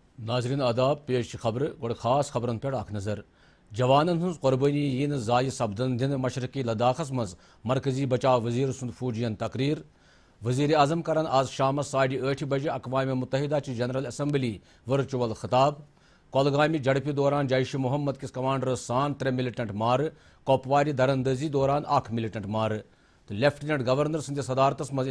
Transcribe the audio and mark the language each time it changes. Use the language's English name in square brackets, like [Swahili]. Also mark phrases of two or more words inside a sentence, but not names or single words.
[Kashmiri] ناظرین آداب پیش خبر گوڑ خاص خبرن پہ اخ نظر جوانن ہز قربانی یہ ضائع سپدن دن مشرقی لداخس مز مرکزی بچاؤ وزیر سند فوجین تقریر وزیر اعظم کرن آز شام 8:30 بجے اقوام متحدہ چہ جنرل اسمبلی ورچوئل خطاب کولگامہ جڑپہ دوران جیش محمد کس کمانڈر سان 3 ملٹنٹ مار کپوار درندزی دوران 1 ملٹنٹ مار تو لیفٹیننٹ گورنر سندس صدارتس مز